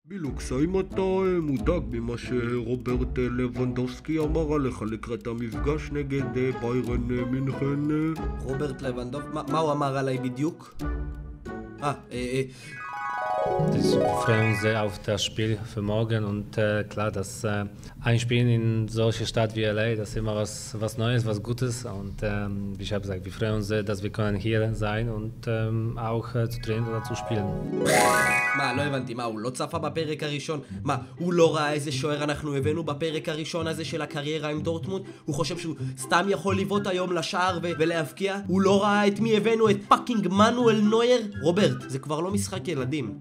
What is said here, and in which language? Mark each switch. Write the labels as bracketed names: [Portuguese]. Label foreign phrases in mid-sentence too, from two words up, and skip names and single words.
[Hebrew] בילוקס, האם אתה מודאג ממה שרוברט לבנדובסקי אמר עליך לקראת המפגש נגד ביירן מינכן? רוברט לבנדובסקי? מה הוא אמר עליי בדיוק? [German] Wir freuen uns sehr auf das Spiel für morgen und klar, dass ein Spiel in solcher Stadt wie LA, das ist immer was Neues, was Gutes und wie ich habe gesagt, wir freuen uns sehr, dass wir können hier sein und auch zu trainieren oder zu spielen. [Hebrew] מה, לא הבנתי, מה, הוא לא צפה בפרק הראשון? מה, הוא לא ראה איזה שוער אנחנו הבאנו בפרק הראשון הזה של הקריירה עם דורטמונד? הוא חושב שהוא סתם יכול לבעוט היום לשער ולהבקיע? הוא לא ראה את מי הבאנו, את פאקינג מנואל נויר? רוברט, זה כבר לא משחק ילדים.